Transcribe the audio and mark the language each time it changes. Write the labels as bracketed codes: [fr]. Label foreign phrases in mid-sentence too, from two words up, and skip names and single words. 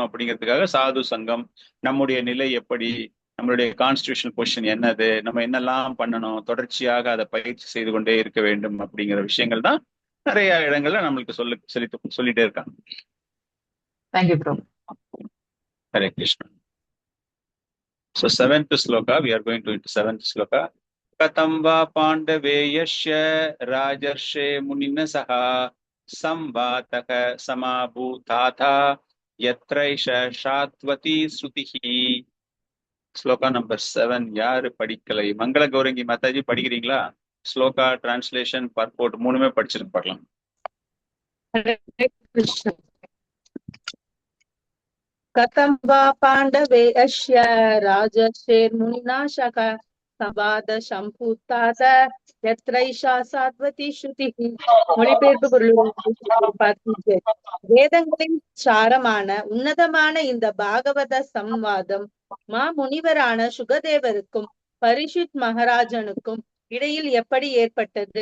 [ta] அப்படிங்கிறதுக்காக சாது சங்கம், நம்முடைய நிலை எப்படி, நம்மளுடைய கான்ஸ்டிடியூஷனல் பொசிஷன் என்னது, நம்ம என்னெல்லாம் பண்ணணும், தொடர்ச்சியாக அதை பயிற்சி செய்து கொண்டே இருக்க வேண்டும் அப்படிங்கிற விஷயங்கள் தான் நிறைய இடங்கள்ல நம்மளுக்கு சொல்லிட்டே இருக்காங்க. [en] Thank you bro. [sa] हरे कृष्ण. [en] So 7th sloka, we are going to into 7th sloka. [sa] कथम् वा पाण्डवेयस्य राजर्षे मुनिना सह संवादक समभूतत यत्रैषा सात्वती श्रुतिहि. [en] Sloka number 7. [ta] யாரு படிக்கலை? மங்கள கௌரங்கி மாதாஜி படிக்கிறீங்களா? ஸ்லோகா, [en] translation, purport [ta] மூணுமே படிச்சிருக்கு பார்க்கலாம். [sa] कथं वा पाण्डवे अस्य राजर्षेर्मुनिना शका सपाद सम्भूत्तात यत्रैषा सात्वती श्रुतिहि. [ta] மொழிபெயர்ப்பு பொருள். வேதங்களின் சாரமான உன்னதமான இந்த பாகவத சம்வாதம் முனிவரான சுகதேவருக்கும் பரிஷித் மகாராஜனுக்கும் இடையில் எப்படி ஏற்பட்டது?